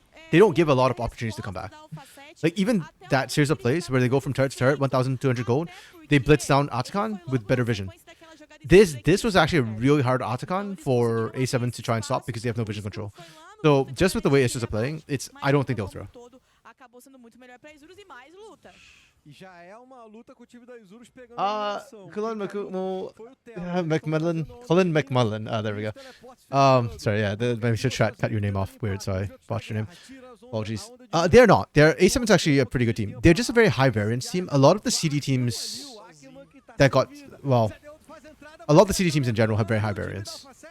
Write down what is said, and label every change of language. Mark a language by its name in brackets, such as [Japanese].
[English] They don't give a lot of opportunities to come back. Like even that series of plays where they go from turret to turret, 1,200 gold, they blitz down Atakan with better vision. This was actually a really hard Atakan for A7 to try and stop because they have no vision control. So just with the way Issues are playing, I don't think they'll throw. [Portuguese] Acabou sendo muito melhor para Isurus e mais luta. E já é uma luta com o time da Isurus pegando a posição. [English] Cullen McMullen. McMullen. There we go. Sorry, yeah, my should cut your name off. Weird, sorry, botched your name. Apologies. They're not. A7's actually a pretty good team. They're just a very high variance team. A lot of the CD teams that got, well, a lot of the CD teams in general have very high variance.